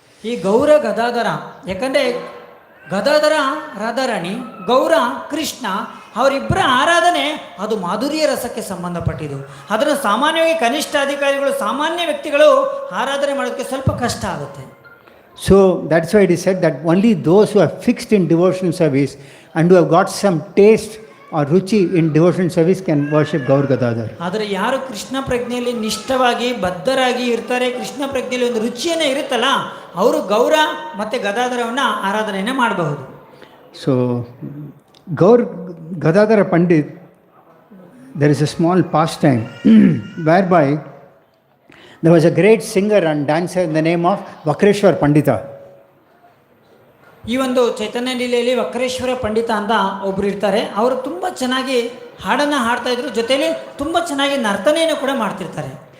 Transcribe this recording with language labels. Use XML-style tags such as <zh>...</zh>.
<kn>ಈ ಗೌರ ಗದಾಧರ ಯಾಕಂದರೆ ಗದಾಧರ ರಾಧಾರಾಣಿ, ಗೌರ ಕೃಷ್ಣ, ಅವರಿಬ್ಬರ ಆರಾಧನೆ ಅದು ಮಾಧುರ್ಯ ರಸಕ್ಕೆ ಸಂಬಂಧಪಟ್ಟಿದ್ದು. ಅದನ್ನು ಸಾಮಾನ್ಯವಾಗಿ ಕನಿಷ್ಠ ಅಧಿಕಾರಿಗಳು, ಸಾಮಾನ್ಯ ವ್ಯಕ್ತಿಗಳು ಆರಾಧನೆ ಮಾಡೋದಕ್ಕೆ ಸ್ವಲ್ಪ ಕಷ್ಟ ಆಗುತ್ತೆ.</kn> <en>So that's why it is said that only those who are fixed in devotional service and who have got some taste or ruchi in devotional service can worship Gaur Gadadhar.</en> <kn>ಆದರೆ ಯಾರು ಕೃಷ್ಣ ಪ್ರಜ್ಞೆಯಲ್ಲಿ ನಿಷ್ಠವಾಗಿ ಬದ್ಧರಾಗಿ ಇರ್ತಾರೆ, ಕೃಷ್ಣ ಪ್ರಜ್ಞೆಯಲ್ಲಿ ಒಂದು ರುಚಿಯನ್ನೇ ಇರುತ್ತಲ್ಲ, ಅವರು ಗೌರ ಮತ್ತು ಗದಾಧರವನ್ನು ಆರಾಧನೆಯನ್ನು ಮಾಡಬಹುದು.</kn> <en>So Gaur Gadadhara Pandit, there is a small pastime whereby there was a great singer and dancer in the name of Vakreshwar Pandita.</en> <kn>ಈ ಒಂದು ಚೈತನ್ಯ ಲೀಲೆಯಲ್ಲಿ ವಕ್ರೇಶ್ವರ ಪಂಡಿತ ಅಂತ ಒಬ್ಬರು ಇರ್ತಾರೆ. ಅವರು ತುಂಬ ಚೆನ್ನಾಗಿ ಹಾಡನ್ನು ಹಾಡ್ತಾ ಇದ್ರು, ಜೊತೆಯಲ್ಲಿ ತುಂಬ ಚೆನ್ನಾಗಿ ನರ್ತನೆಯನ್ನು ಕೂಡ ಮಾಡ್ತಿರ್ತಾರೆ.</kn>